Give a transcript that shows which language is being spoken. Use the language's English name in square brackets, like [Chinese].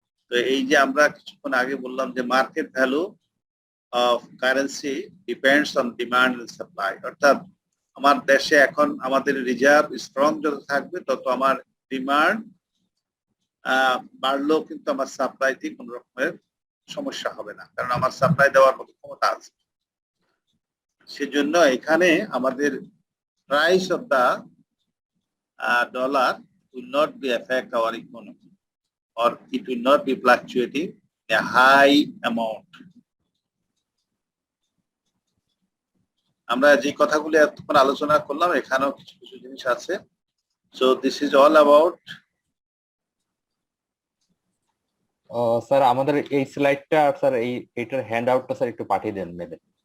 [Bangla] তো এই যে আমরা কিছুক্ষণ আগে বললাম যে [English] market value of currency depends on demand and supply, [Bangla] অর্থাৎ আমার দেশে এখন আমাদের রিজার্ভ স্ট্রং যত থাকবে তত আমার ডিমান্ড বাড়লেও কিন্তু আমার সাপ্লাইতে কোনো রকমের সমস্যা হবে না, কারণ আমার সাপ্লাই দেওয়ার মতো ক্ষমতা আছে। সেজন্য এখানে আমাদের [English] Price of the dollar will not be affect our economy, or it will not be fluctuating a high amount. [Bangla] আমরা যে কথাগুলি এতক্ষণ আলোচনা করলাম এখানেও কিছু কিছু জিনিস আছে। [English] So this is all about [Bangla] sir আমাদের এই স্লাইডটা স্যার এইটার হ্যান্ড আউটটা স্যার একটু পাঠিয়ে দেন মেলে।